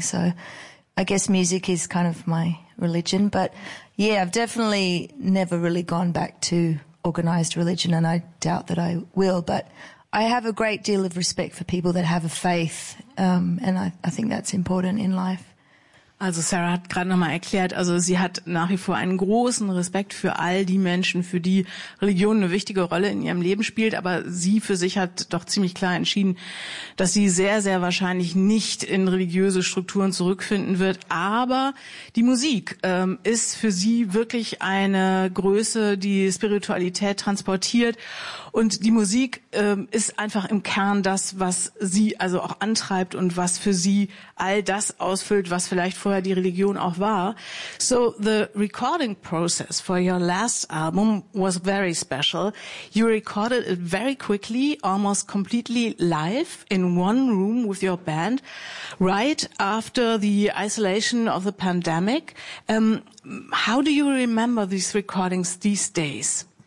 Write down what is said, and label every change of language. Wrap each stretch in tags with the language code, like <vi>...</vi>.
<en>So I guess music is kind of my religion. But, yeah, I've definitely never really gone back to organized religion, and I doubt that I will. But I have a great deal of respect for people that have a faith, and I think that's important in life.</en> <de>Also Sarah hat gerade nochmal erklärt, also sie hat nach wie vor einen großen Respekt für all die Menschen, für die Religion eine wichtige Rolle in ihrem Leben spielt, aber sie für sich hat doch ziemlich klar entschieden, dass sie sehr, sehr wahrscheinlich nicht in religiöse Strukturen zurückfinden wird, aber die Musik ist für sie wirklich eine Größe, die Spiritualität transportiert, und die Musik ist einfach im Kern das, was sie also auch antreibt und was für sie all das ausfüllt, was vielleicht vorher die Religion auch war.</de> <en>So the recording process for your last album was very special. You recorded it very quickly, almost completely live in one room with your band, right after the isolation of the pandemic. How do you remember these recordings these days?</en>